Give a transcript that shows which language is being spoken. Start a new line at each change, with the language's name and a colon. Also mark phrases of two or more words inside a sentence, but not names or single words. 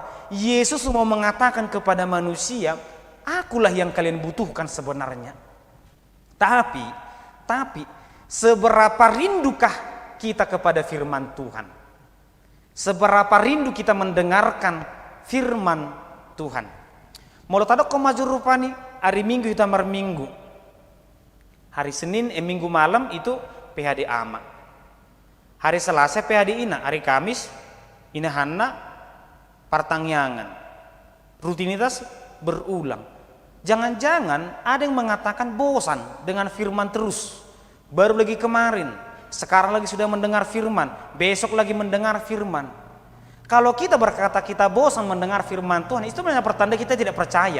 Indonesian: Yesus mau mengatakan kepada manusia, akulah yang kalian butuhkan sebenarnya. Tapi seberapa rindukah kita kepada firman Tuhan? Seberapa rindu kita mendengarkan firman Tuhan?
Batak Toba: Mau tadok ko maju rupani hari Minggu kita minggu.
Indonesian: Hari Senin Minggu malam itu PHD Ama. Hari Selasa PHD Ina, hari Kamis Ina Hanna Partangyangan. Rutinitas berulang. Jangan-jangan ada yang mengatakan bosan dengan firman terus. Baru lagi kemarin, sekarang lagi sudah mendengar firman, besok lagi mendengar firman. Kalau kita berkata kita bosan mendengar firman Tuhan, itu sebenarnya pertanda kita tidak percaya.